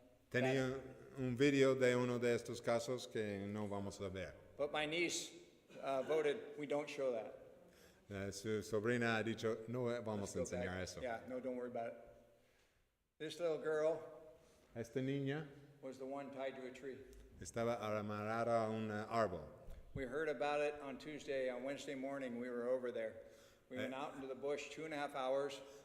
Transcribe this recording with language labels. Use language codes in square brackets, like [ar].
[es] Tenía un video de uno de estos casos que no vamos a ver. [en] but my niece voted we don't show that. [es] Su sobrina ha dicho, no vamos a [en] Let's go [es] enseñar [en] back. [es] eso. [en] Yeah, no, don't worry about it. This little girl [es] Esta niña [en] was the one tied to a tree. [es] estaba amarrada a un árbol. [en] We heard about it on Tuesday. On Wednesday morning, we were over there. We went out into the bush 2.5 hours.